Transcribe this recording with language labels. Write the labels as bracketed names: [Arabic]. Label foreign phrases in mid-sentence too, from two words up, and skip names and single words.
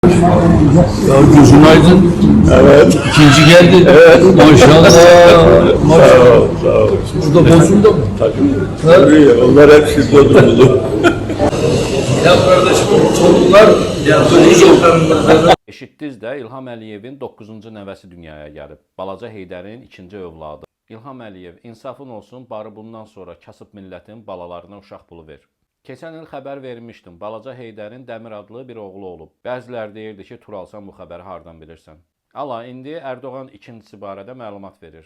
[Turkish] Ya gözün aydın. Evet. İkinci geldi. Evet. Maşallah. Sağ Maşallah. ol, sağ ol. Burada Bozum'da mı? Tabii, onlar hepsi Bodrumlu. Ya kardeşim çocuklar ya böyle [Azerbaijani] Eşitdiniz də İlham Əliyevin 9-cu nəvəsi dünyaya gəlib. Balaca Heydərin ikinci övladı. İlham Əliyev, insafın olsun, barı bundan sonra kasıb millətin balalarına uşaq pulu ver. Keçən il xəbər vermişdim. Balaca Heydərin Dəmir adlı bir oğlu olub. Bəziləri deyirdi ki, Turalsan bu xəbəri hardan bilirsən? Ala, indi Ərdoğan ikincisi barədə məlumat verir.